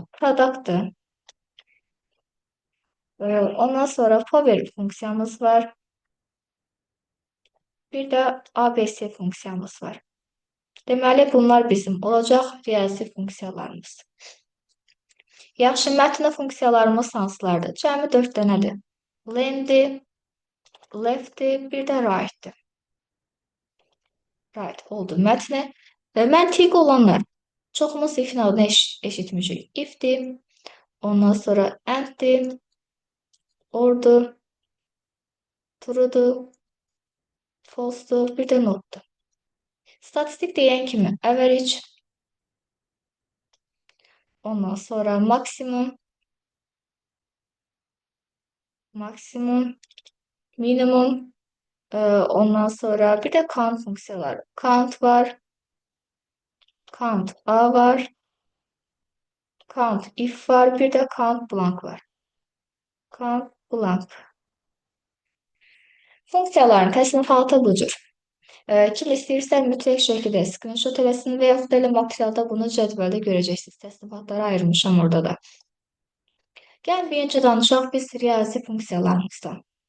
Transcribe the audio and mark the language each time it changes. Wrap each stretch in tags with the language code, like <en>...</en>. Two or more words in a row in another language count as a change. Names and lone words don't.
<az>Productdır, ondan sonra power funksiyamız var, bir də ABC funksiyamız var. Deməli, bunlar bizim olacaq riyazi funksiyalarımız. Yaxşı, mətn funksiyalarımız hansılardır? Cəmi 4 dənədir. Len-dir, left-dir, bir də right-dir. Right oldu. Mətni və məntiqi olanlar. Çoxumuz if-in adını eşitmişik. If-dir, ondan sonra and-dir, or-dur, true-dur, false-dur, bir də not-dur. Statistik deyən kimi average, ondan sonra maksimum, minimum, ondan sonra bir de count funksiyaları. Count var,</az> <en>count A</en> <az>var,</az> <en>count if</en> <az>var, bir de</az> <en>count blank</en> <az>var.</az> <en>Count blank.</en> <az>Funksiyaların təsnifatı bu cür. Kim istəyirsə mütləq şəkildə screenshot eləsin və yaxud da elə materialda bunu cədvəldə görəcəksiniz. Təsnifatları ayırmışam orada da. Gəlin birinci danışaq biz riyazi funksiyalarımızdan.</az>